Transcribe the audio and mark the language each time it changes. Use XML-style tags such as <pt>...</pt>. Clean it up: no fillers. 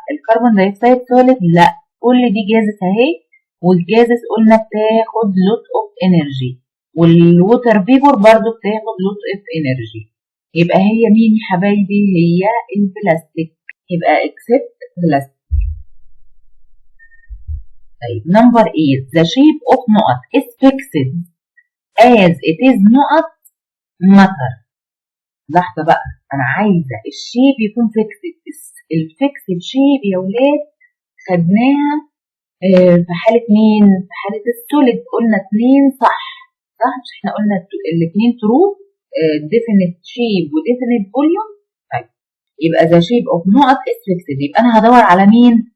<ar>الكربون دايوكسيد سوليد؟ لا. كل دي جازز اهي، والجازز قلنا بتاخد</ar> <en>lot of energy,</en> <ar>والووتر فيبور برضو بتاخد لوت اوف انرجي. يبقى هي مين يا حبايبي؟ هي البلاستيك، يبقى اكسبت بلاستيك. طيب نمبر 8،</ar> <en>the shape of نقط is fixed as it is نقط matter.</en> <ar>لحظة بقى، أنا عايزة الشيب يكون فيكسد. الفيكسد شيب يا ولاد خدناها في حالة مين؟ في حالة السوليد، قلنا 2 صح؟ مش احنا قلنا الاثنين ترو، definite shape و definite volume. طيب يبقى</ar> <en>the shape of نقط is fixed،</en> <ar>يبقى أنا هدور على مين؟</ar>